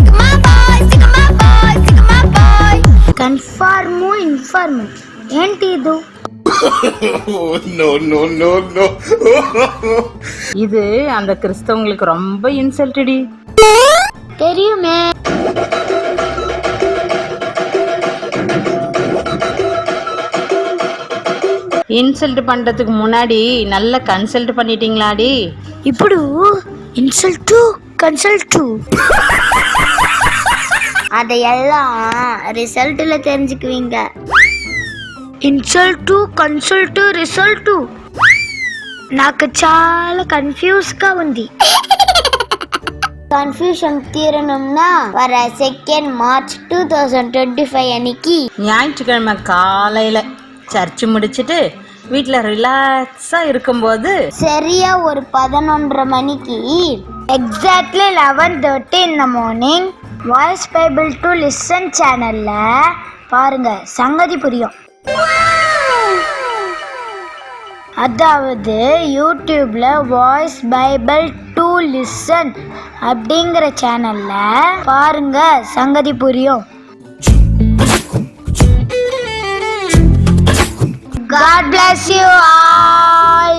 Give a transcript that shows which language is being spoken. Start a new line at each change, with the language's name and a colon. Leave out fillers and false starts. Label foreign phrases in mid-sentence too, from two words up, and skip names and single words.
Tamil: கன்ஃபார்மும் இன்ஃபார்மும் ఏంటి இது? இது அந்த கிறிஸ்தவங்களுக்கு ரொம்ப இன்சல்ட்டடி. தெரியுமே. ఇన్సల్ట్ పண்றதுக்கு முன்னாடி நல்ல கன்சல்ட் பண்ணிட்டீங்களாடி? ఇప్పుడు
English: insult consult
Tamil: அதையெல்லாம் ரிசல்ட்ல தெரிஞ்சுக்குவீங்க.
English: insult consult result
Telugu: నాకు చాలా కన్ఫ్యూజ్గా ఉంది.
Tamil: கன்ஃபியூஷன் தீரணும்னா வர 2 மார்ச் 2025 அன்னைக்கு ஞாயிற்றுக்கிழமை காலையில சர்ச்சு முடிச்சிட்டு வீட்டில் ரிலாக்ஸாக இருக்கும்போது சரியா ஒரு 11:30 மணிக்கு எக்ஸாக்ட்லி 11:30
English: in the morning
Tamil: வாய்ஸ் பைபிள் டு லிசன் சேனல்ல பாருங்க, சங்கதி புரியும். அதாவது யூடியூப்ல வாய்ஸ் பைபிள் டு லிசன் அப்படிங்கிற சேனல்ல பாருங்க, சங்கதி புரியும்.
English: God bless you all.